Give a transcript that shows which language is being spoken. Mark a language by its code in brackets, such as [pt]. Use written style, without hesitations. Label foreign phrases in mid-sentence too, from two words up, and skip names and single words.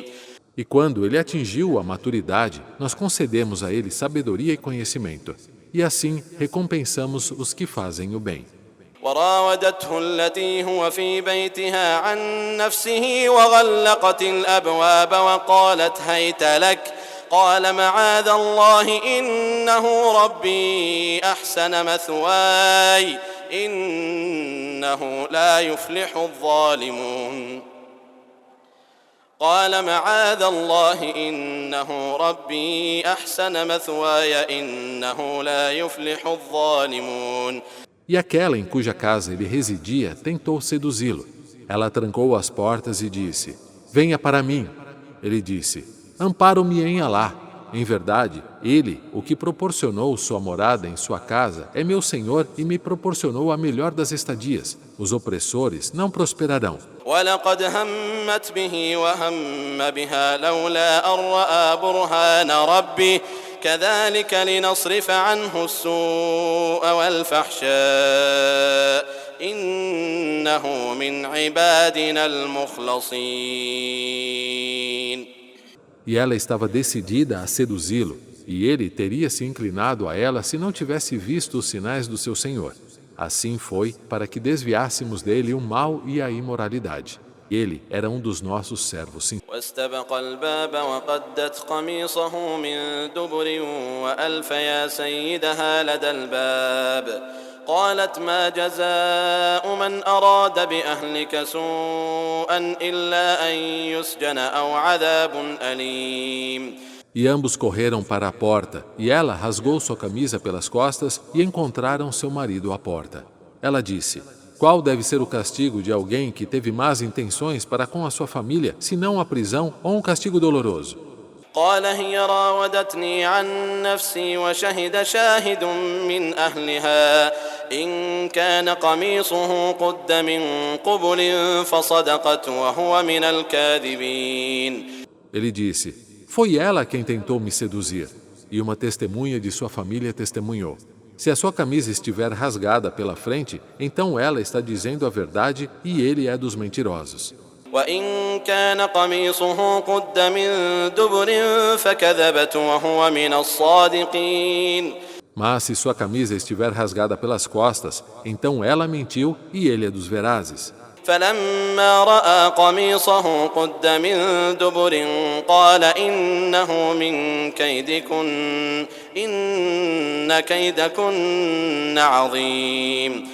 [pt] E quando ele atingiu a maturidade, nós concedemos a ele sabedoria e conhecimento. E assim recompensamos os que fazem o bem. [ar] وراودته التي هو في بيتها عن نفسه وغلقت الأبواب وقالت هيت لك قال معاذ الله إنه ربي أحسن مثواي إنه لا يفلح الظالمون. قال معاذ الله إنه ربي أحسن مثواي إنه لا يفلح الظالمون. [pt] E aquela em cuja casa ele residia tentou seduzi-lo. Ela trancou as portas e disse: Venha para mim. Ele disse: Amparo-me em Alá. Em verdade, ele, o que proporcionou sua morada em sua casa, é meu Senhor e me proporcionou a melhor das estadias. Os opressores não prosperarão. [ar] ولقد همت به وهم بها لولا أن رأى برهان ربه كذلك لنصرف عنه السوء والفحشاء إنه من عبادنا المخلصين. [pt] E ela estava decidida a seduzi-lo, e ele teria se inclinado a ela se não tivesse visto os sinais do seu Senhor. Assim foi para que desviássemos dele o mal e a imoralidade. Ele era um dos nossos servos sinceros. [ar] واستبق الباب وقدت قميصه من دبر وألف يا سيدها لدى الباب قالت ما جزاء من أراد بأهلك سوءا إلا أن يسجن أو عذاب أليم. [pt] E ambos correram para a porta, e ela rasgou sua camisa pelas costas e encontraram seu marido à porta. Ela disse: qual deve ser o castigo de alguém que teve más intenções para com a sua família, senão a prisão ou um castigo doloroso? [ar] قال هي راودتني عن نفسي وشهد شاهد من أهلها إن كان قميصه قد من قبل فصدقت وهو من الكاذبين. [pt] Ele disse: foi ela quem tentou me seduzir, e uma testemunha de sua família testemunhou. Se a sua camisa estiver rasgada pela frente, então ela está dizendo a verdade e ele é dos mentirosos. [ar] وإن كان قميصه قد من دبر فكذبت وهو من الصادقين. [pt] Mas se sua camisa estiver rasgada pelas costas, então ela mentiu e ele é dos verazes. [ar] فلما رأى قميصه قد من دبر قال إنه من كيدكن إن كيدكن عظيم.